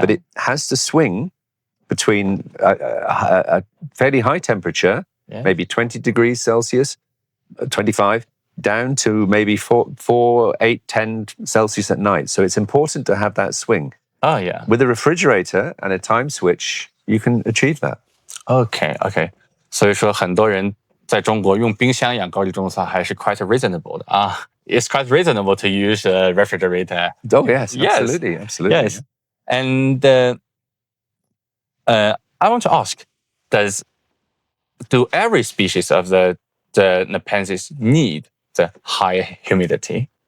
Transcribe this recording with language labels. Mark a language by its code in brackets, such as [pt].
[en] But it has to swing between a fairly high temperature, maybe 20 degrees Celsius, 25, down to maybe 4, 8, 10 Celsius at night. So it's important to have that swing. Oh, yeah. With a refrigerator and a time switch, you can achieve that. Okay. [zh] 所以说很多人在中国用冰箱养高级种草还是 [en] quite reasonable [zh] 的啊。 [en] It's quite reasonable to use a refrigerator. Oh yes, absolutely. Yes, and I want to ask: do every species of the Nepenthes need the high humidity?